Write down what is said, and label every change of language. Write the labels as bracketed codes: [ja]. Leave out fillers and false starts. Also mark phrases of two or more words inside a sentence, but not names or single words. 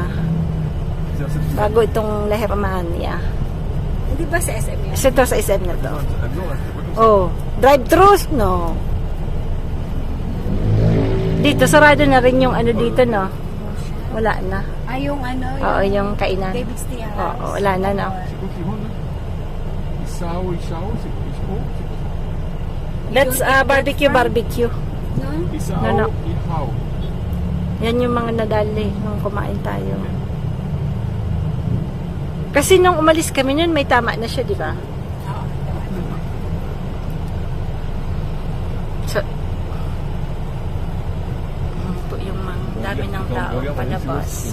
[tl] Bago itong lahiramahan niya. Hindi ba sa SM yan? Ito sa SM na to. Oh, drive-thrus, no? Dito, sarado na rin yung dito, no? Wala na. Yung Oo, yung kainan. David's Tea House. Oo, wala na, no? [fr] C'est quoi qui vend là? Isao, Isao, c'est quoi? [en] That's barbecue. [tl] No? Isao, [en] No, no. [tl] Ihao. Yan yung mga nadali nung kumain tayo. Kasi nung umalis kami nun, may tama na siya, di ba? So, po yung dami ng tao palabas.